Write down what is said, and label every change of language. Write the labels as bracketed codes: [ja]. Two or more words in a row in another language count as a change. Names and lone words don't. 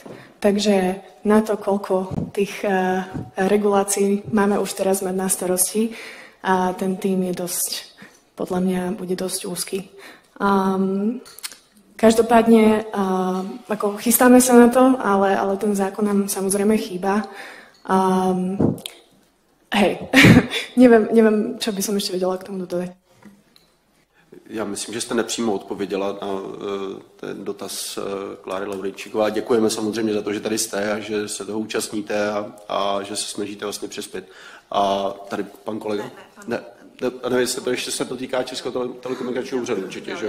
[sk] Takže na to, koľko tých regulácií máme už teraz mať na starosti, a ten tým je dosť, podľa mňa bude dosť úzky. Každopádne, ako chystáme sa na to, ale ten zákon nám samozrejme chýba. Hej, neviem, čo by som ešte vedela k tomu dodať. [cs] Já myslím, že jste nepřímo odpověděla na ten dotaz Kláry Laurejčíkové. Děkujeme samozřejmě za to, že tady jste a že se toho účastníte a že se snažíte vlastně přispět. A tady pan kolega? Ne, jestli to ještě se dotýká Českého telekomunikačního úřadu určitě, že jo?